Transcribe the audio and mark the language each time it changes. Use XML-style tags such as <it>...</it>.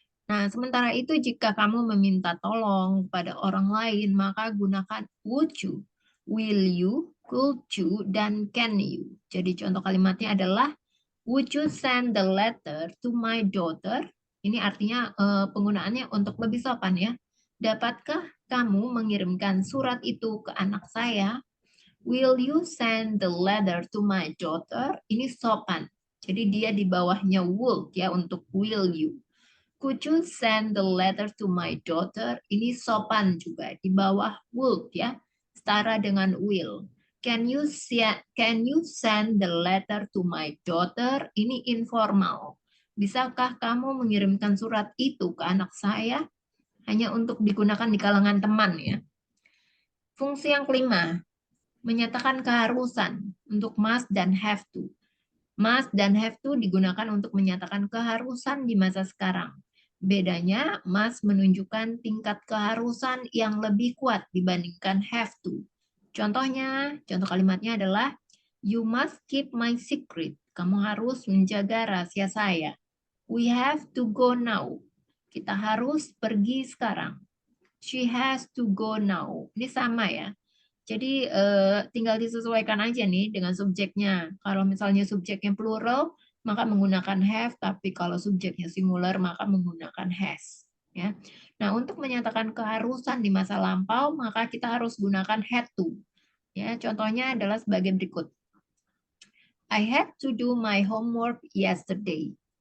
<id>Nah, sementara itu jika kamu meminta tolong pada orang lain, maka gunakan would you, will you, could you, dan can you. Jadi contoh kalimatnya adalah,</id> <en>would you send the letter to my daughter? Ini artinya penggunaannya untuk lebih sopan ya.</en> <id>Dapatkah kamu mengirimkan surat itu ke anak saya?</id> <en>Will you send the letter to my daughter?</en> <id>Ini sopan. Jadi dia di bawahnya</id> <en>would ya untuk will you. Could you send the letter to my daughter?</en> <id>Ini sopan juga di bawah would ya. Setara dengan will.</id> <en>Can you send the letter to my daughter?</en> <id>Ini informal. Bisakah kamu mengirimkan surat itu ke anak saya? Hanya untuk digunakan di kalangan teman ya. Fungsi yang kelima, menyatakan keharusan untuk must dan have to. Must dan have to digunakan untuk menyatakan keharusan di masa sekarang. Bedanya, must menunjukkan tingkat keharusan yang lebih kuat dibandingkan have to. Contohnya, contoh kalimatnya adalah,</id> <en>you must keep my secret.</en> <id>Kamu harus menjaga rahasia saya.</id> <en>We have to go now.</en> <id>Kita harus pergi sekarang.</id> <en>She has to go now.</en> <id>Ini sama ya. Jadi tinggal disesuaikan aja nih dengan subjeknya. Kalau misalnya subjeknya plural, maka menggunakan have, tapi kalau subjeknya singular, maka menggunakan has. Ya. Nah, untuk menyatakan keharusan di masa lampau, maka kita harus gunakan had to. Ya, contohnya adalah sebagai berikut.</id> <en>I had to do my homework yesterday.</en>